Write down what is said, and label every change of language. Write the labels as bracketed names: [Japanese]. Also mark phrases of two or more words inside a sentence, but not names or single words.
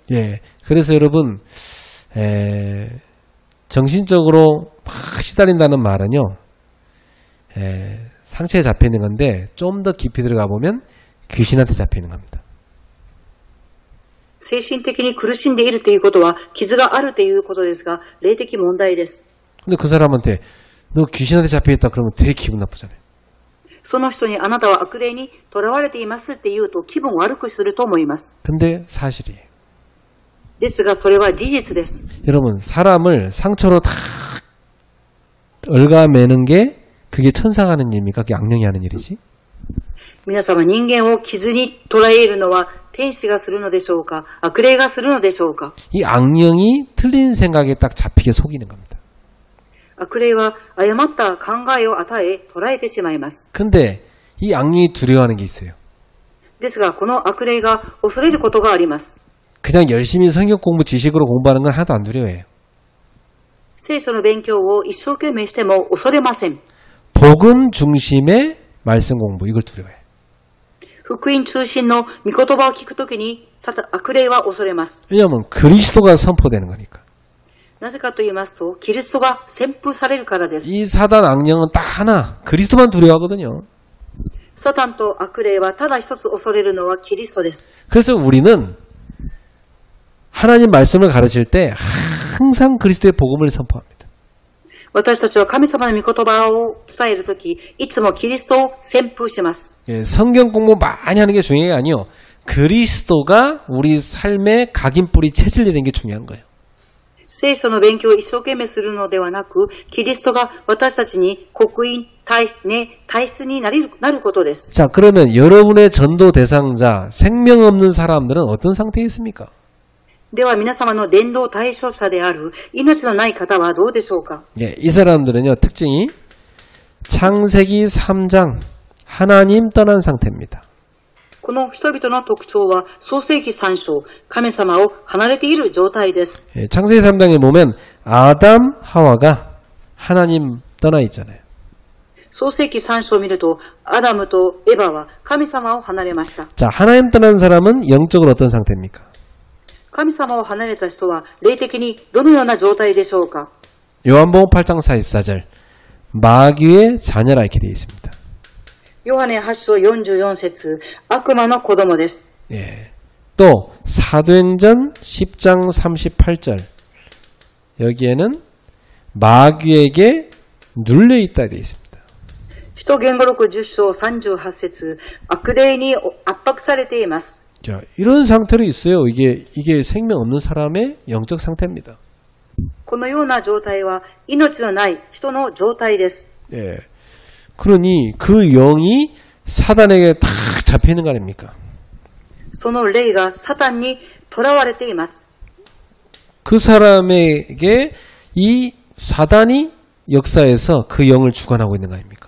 [Korean] 예. 그래서 여러분, 정신적으로 막 시달린다는 말은요, 상처에 잡혀 있는 건데, 좀 더 깊이 들어가 보면 귀신한테 잡혀 있는 겁니다. [Japanese] 精神的に苦しんでいるということは傷があるということですが、霊的問題です。 [Korean] 근데 그 사람한테, 너 귀신한테 잡혀 있다 그러면 되게 기분 나쁘잖아요. [Japanese] その人にあなたは悪霊に囚われていますって言うと気分悪くすると思います。 [Korean] 근데 사실이에요. [Japanese] ですがそれは事実です。 [Korean] 여러분, 사람을 상처로 다 얽어매는 게 그게 천사가 하는 일입니까? 그게 악령이 하는 일이지? [Japanese] 皆様、人間を傷に捉えるのは天使がするのでしょうか、悪霊がするのでしょうか。 [Korean] 이 악령이 틀린 생각에 딱 잡히게 속이는 겁니다. [Japanese] 悪霊は誤った考えを与え捉えてしまいます。 [Korean] 근데 이 악령이 두려워하는 게 있어요. [Japanese] ですがこの悪霊が恐れることがあります。 [Korean] 그냥 열심히 성경 공부 지식으로 공부하는 건 하나도 안 두려워해요. [Japanese] 聖書の勉強を一生懸命しても恐れません。 [Korean] 복음 중심의 말씀 공부, 이걸 두려워해요. [Japanese] 福音中心の御言葉を聞くときに悪霊は恐れます。 [Korean] 왜냐하면 그리스도가 선포되는 거니까. [Japanese] なぜかと言いますと、キリストが宣布されるからです。 [Korean] 이 사단 악령은 딱 하나, 그리스도만 두려워하거든요. [Japanese] サタンと悪霊はただ一つ恐れるのはキリストです。 [Korean] 그래서 우리는 하나님 말씀을 가르칠 때 항상 그리스도의 복음을 선포합니다. [Japanese] 私たちは神様の御言葉を伝えるとき、いつもキリストを宣布します。 [Korean] 예, 성경 공부 많이 하는 게 중요한 게 아니요. 그리스도가 우리 삶의 각인뿌리 체질이라는 게 중요한 거예요. [Japanese] 聖書の勉強を一生懸命するのではなく、キリストが私たちに刻印、体質になることです。 [Korean] 자, 그러면 여러분의 전도 대상자, 생명 없는 사람들은 어떤 상태에 있습니까? [Japanese] では皆様の伝道対象者である命のない方はどうでしょうか。 [Korean] 예, 이 사람들은요, 특징이 창세기 3장 하나님 떠난 상태입니다. [Japanese] この人々の特徴は創世記3章、神様を離れている状態です。 [Korean] 예, 창세기 3장에 보면 아담, 하와가 하나님 떠나 있잖아요. [Japanese] 創世記3章を見ると、アダムとエバは神様を離れました。 [Korean] 자, 하나님 떠난 사람은 영적으로 어떤 상태입니까? [Japanese] 神様を離れた人は霊的にどのような状態でしょうか。 [Korean] 요한복음 8장 44절 마귀의 자녀라 이렇게 되어 있습니다. [Japanese] ヨハネ8章44節、悪魔の子供です。 [Korean] 예. 또 사도행전 10장 38절 여기에는 마귀에게 눌려있다 되어 있습니다. [Japanese] 使徒言語録10章38節、悪霊に圧迫されています。 [Korean] 자, 이런 상태로 있어요. 이게 생명 없는 사람의 영적 상태입니다. [Japanese] このような状態は命のない人の状態です。 [Korean] 예. 그러니 그 영이 사단에게 탁 잡혀 있는 거 아닙니까? [Japanese] その霊がサタンに囚われています。 [Korean] 그 사람에게 이 사단이 역사에서 그 영을 주관하고 있는 거 아닙니까?